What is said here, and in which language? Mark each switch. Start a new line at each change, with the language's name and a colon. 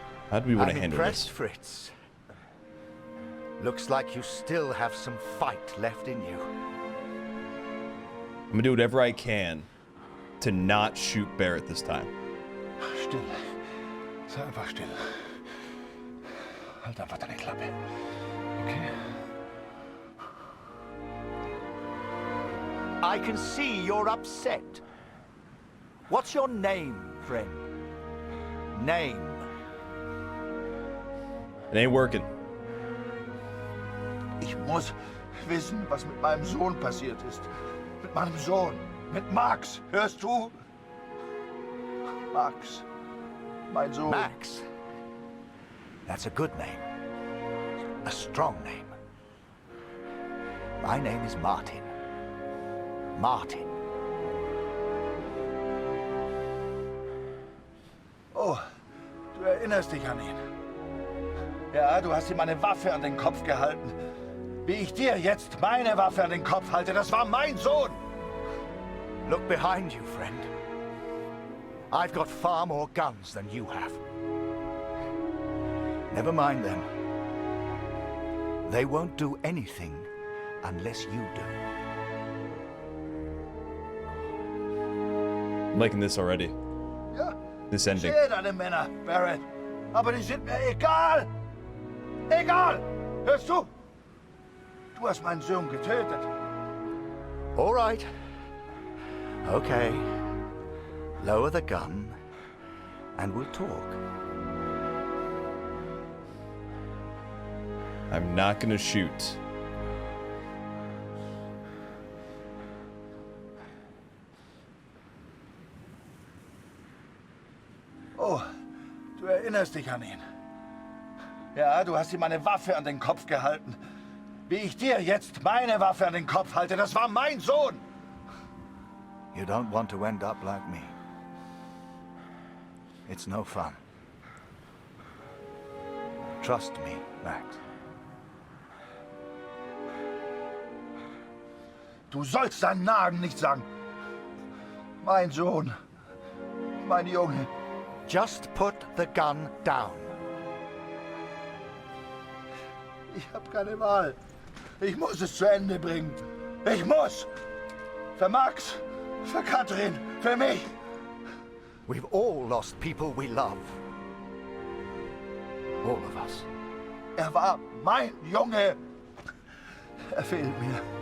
English: How do we want to I'm handle impressed, this? Fritz. Looks like you still have some fight left in you. I'm gonna do whatever I can to not shoot Barrett this time.
German: Still. Sei einfach still. Halt einfach deine Klappe.
English: Okay? I can see you're upset. What's your name, friend? Name. It ain't working.
German: Ich muss wissen, was mit meinem Sohn passiert ist. Mit meinem Sohn. Mit Max. Hörst du? Max. Mein Sohn.
English: Max. That's a good name. A strong name. My name is Martin. Martin.
German: Oh, du erinnerst dich an ihn. Ja, du hast ihm eine Waffe an den Kopf gehalten. Wie ich dir jetzt meine Waffe an den Kopf halte, das war mein Sohn.
English: Look behind you, friend. I've got far more guns than you have. Never mind them. They won't do anything unless you do. I'm liking this already.
German: Ja,
English: This
German: ich
English: ending.
German: sehe deine Männer, Barrett. Aber die sind mir egal. Egal. Hörst du? Du hast meinen Sohn getötet.
English: All right. Okay. Lower the gun, and we'll talk. I'm not gonna shoot.
German: Oh, du erinnerst dich an ihn. Ja, du hast ihm eine Waffe an den Kopf gehalten. Wie ich dir jetzt meine Waffe an den Kopf halte, das war mein Sohn.
English: You don't want to end up like me. It's no fun. Trust me, Max.
German: Du sollst seinen Namen nicht sagen. Mein Sohn. Mein Junge.
English: Just put the gun down.
German: Ich habe keine Wahl. Ich muss es zu Ende bringen. Ich muss. Für Max, für Katrin, für mich.
English: We've all lost people we love. All of us.
German: Er war mein Junge. Er fehlt mir.